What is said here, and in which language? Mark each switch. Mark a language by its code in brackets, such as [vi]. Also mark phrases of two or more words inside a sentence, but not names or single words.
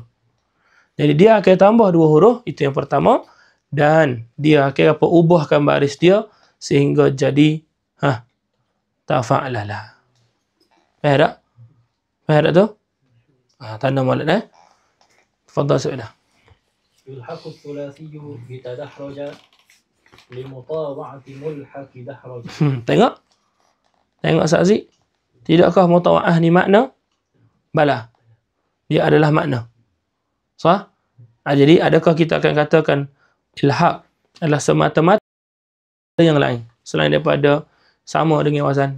[ms] Jadi dia akan tambah 2 huruf, itu yang pertama. Dan dia akan ubahkan baris dia sehingga jadi tafa'lala. Faham tak? Faham tak tu? Tanda molek [ar] تفضل سؤالا. يلحق الثلاثي بتدحرج لمطاوعة ملحق دحرج. [ms] Tengok? Tengok Sazi? Tidakkah mutawa'ah ni makna? Bala. Dia adalah makna. Sah? Jadi adakah kita akan katakan ilhaq adalah semata-mata yang lain selain daripada sama dengan wazan?